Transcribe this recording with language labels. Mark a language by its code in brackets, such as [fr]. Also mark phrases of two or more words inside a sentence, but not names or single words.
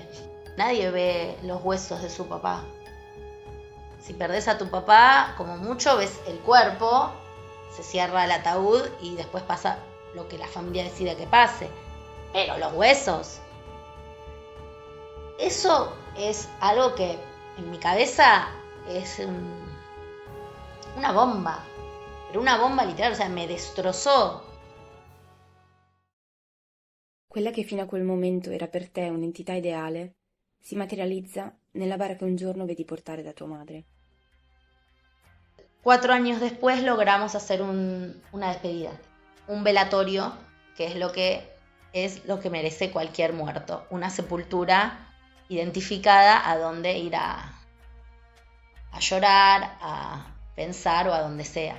[es] Nadie ve los huesos de su papá. Si perdés a tu papá, como mucho ves el cuerpo, se cierra el ataúd y después pasa lo que la familia decide que pase. Pero los huesos, eso es algo que en mi cabeza es una bomba. Pero una bomba literal, o sea, me destrozò. [it] Quella che fino a quel momento era per te un'entità ideale, si materializza nella bara che un giorno vedi portare da tua madre. [es] 4 años después logramos hacer una despedida, un velatorio, que es lo que merece cualquier muerto, una sepultura identificada a donde ir a llorar, a pensar o a donde sea.